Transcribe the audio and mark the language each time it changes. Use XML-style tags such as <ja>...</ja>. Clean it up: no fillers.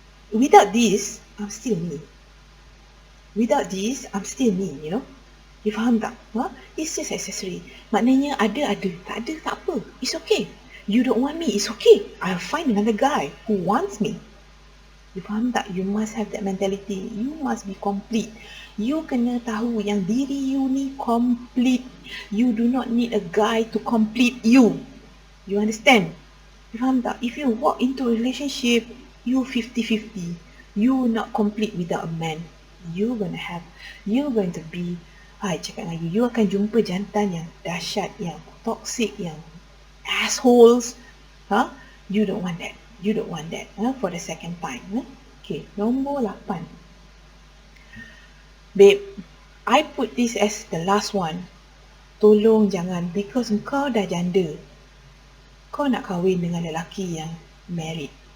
<en>Without this, I'm still me. Without this, I'm still me, you know. You</en> <ms>faham tak?</ms> <en>It's just accessory.</en> <ms>Maknanya ada, tak ada, tak apa.</ms> <en>It's okay. You don't want me, it's okay. I'll find another guy who wants me. You</en> <ms>faham tak?</ms> <en>You must have that mentality. You must be complete.</en> <ms>You kena tahu yang diri you ni complete.</ms> <en>You do not need a guy to complete you. You understand? You</en> <ms>faham tak?</ms> <en>If you walk into a relationship, you 50-50. You not complete without a man. You're going to be, I</en> <ms>cakap dengan you akan jumpa jantan yang dahsyat,</ms> <en>yang toxic, yang assholes. You don't want that. You don't want that for the second time. Okay,</en> <ms>nombor</ms> <en>8. Babe, I put this as the last one.</en> <ms>Tolong jangan,</ms> <en>because</en> <ms>kau dah janda. Kau nak kahwin dengan lelaki yang</ms> <en>married.</en>